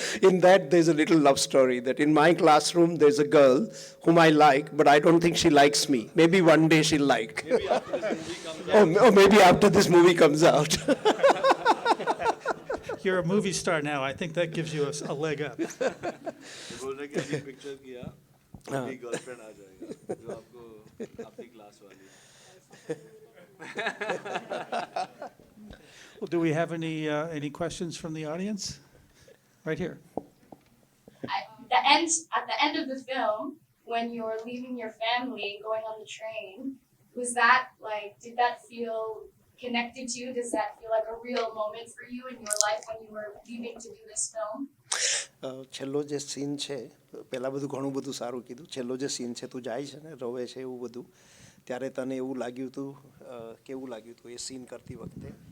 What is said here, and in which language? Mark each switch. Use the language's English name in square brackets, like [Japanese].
[English] In that, there's a little love story that in my classroom, there's a girl whom I like, but I don't think she likes me. Maybe one day she'll like. Maybe after this movie comes out. Or maybe after this movie comes out. You're a movie star now. I think that gives you a leg up. [Hindi] बोल रहे कि अभी picture किया, अभी girlfriend आ जाएगा जो आपको आपकी क्लास वाली. [English] Well, do we have any questions from the audience? Right here. At the end of the film, when you're leaving your family, going on the train, Was that like, did that feel connected to you? Does that feel like a real moment for you in your life when you were leaving to do this film? [Gujarati] છેલ્લો જે scene છે, પહેલાં બધું ઘણું બધું સારું કીધું. છેલ્લો જે સીન છે, તું જાય છે ને રોવે છે એવું બધું, ત્યારે તને એવું લાગ્યું હતું, કેવું લાગ્યું હતું એ સીન કરતી વખતે?